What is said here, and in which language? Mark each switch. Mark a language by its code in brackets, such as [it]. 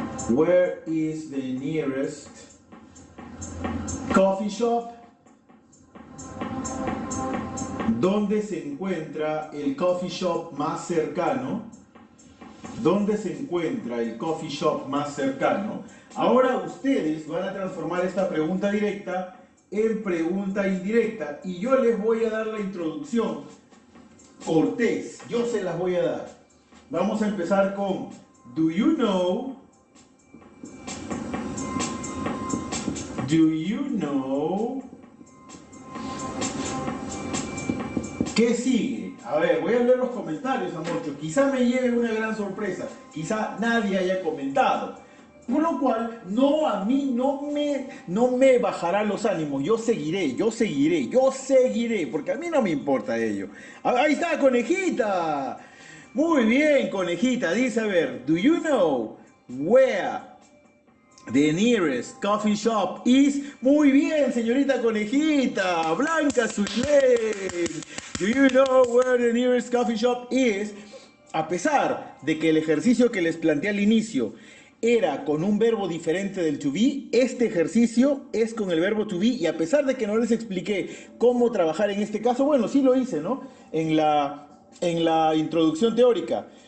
[en] Where is the nearest coffee shop? [es] ¿Dónde se encuentra el coffee shop más cercano? ¿Dónde se encuentra el coffee shop más cercano? Ahora ustedes van a transformar esta pregunta directa en pregunta indirecta y yo les voy a dar la introducción cortés. Yo se las voy a dar. Vamos a empezar con [en] Do you know? Do you know? [es] ¿Qué sigue? A ver, voy a leer los comentarios, amorcho. Quizá me lleve una gran sorpresa. Quizá nadie haya comentado. Por lo cual, a mí no me bajará los ánimos. Yo seguiré, porque a mí no me importa ello. Ahí está, conejita. Muy bien, conejita. Dice, a ver, [en] do you know where the nearest coffee shop is? [es] Muy bien, señorita conejita. Blanca Zulén. [en] Do you know where the nearest coffee shop is? [es] A pesar de que el ejercicio que les planteé al inicio era con un verbo diferente del to be, este ejercicio es con el verbo to be y a pesar de que no les expliqué cómo trabajar en este caso, bueno, sí lo hice, ¿no? En la introducción teórica.